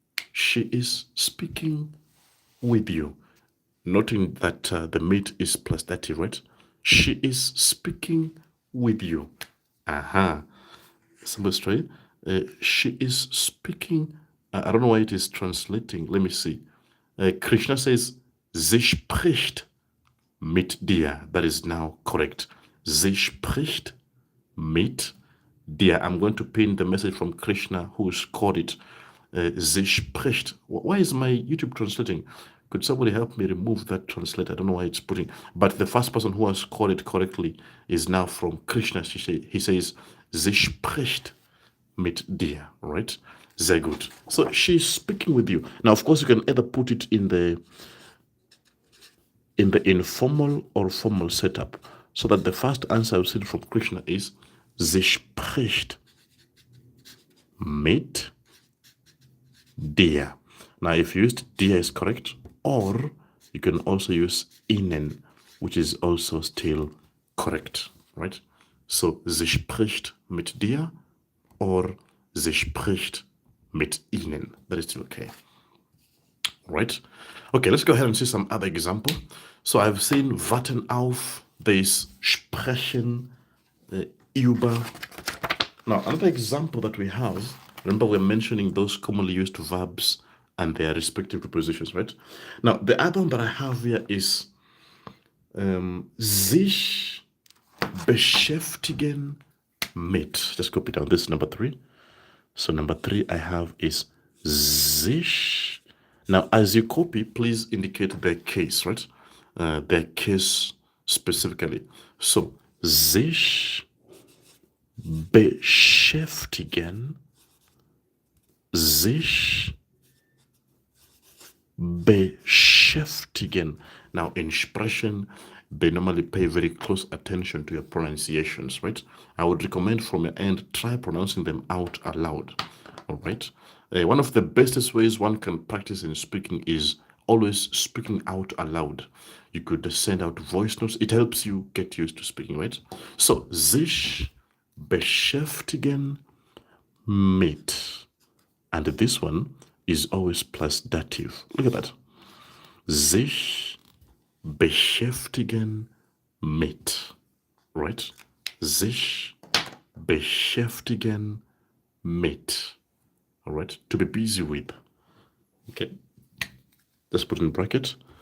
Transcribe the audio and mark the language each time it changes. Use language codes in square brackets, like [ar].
[en] She is speaking with you. Noting that the mit is plus dative, right? She is speaking with you. Somebody's trying. She is speaking. I don't know why it is translating. Let me see. Krishna says, [de] sie spricht mit dir. [en] That is now correct. [de] Sie spricht mit dir. [en] I'm going to pin the message from Krishna who scored it. [de] Sie spricht. [en] Why is my YouTube translating? Could somebody help me remove that translate? I don't know why it's putting. But the first person who has scored it correctly is now from Krishna. He says, [de] sie spricht mit dir, right? Sehr gut. [en] So she's speaking with you. Now, of course, you can either put it in the informal or formal setup, so that the first answer I've seen from Krishna is, [de] sie spricht mit dir. [en] Now, if you used dir is correct, or you can also use ihnen, which is also still correct, right? [de] So, sie spricht mit dir, or sie spricht mit ihnen. [en] That is still okay. Right? Okay, let's go ahead and see some other example. So I've seen warten auf, there's sprechen, über. Now, another example that we have, remember we're mentioning those commonly used verbs and their respective prepositions, right? Now, the other one that I have here is [de] sich beschäftigen mit. [en] Just copy down. This is number 3. So number 3 I have is sich. Now, as you copy, please indicate the case, right? The case specifically. [de] So, sich beschäftigen, sich beschäftigen. [en] Now, in Sprechen, they normally pay very close attention to your pronunciations, right? I would recommend from your end, try pronouncing them out aloud, all right? One of the bestest ways one can practice in speaking is always speaking out aloud. You could send out voice notes. It helps you get used to speaking, right? [de] So, sich beschäftigen mit. [en] And this one is always plus dative. Look at that. [de] Sich beschäftigen mit. [en] Right? [de] Sich beschäftigen mit. [en] All right? To be busy with. Okay? Let's put in bracket.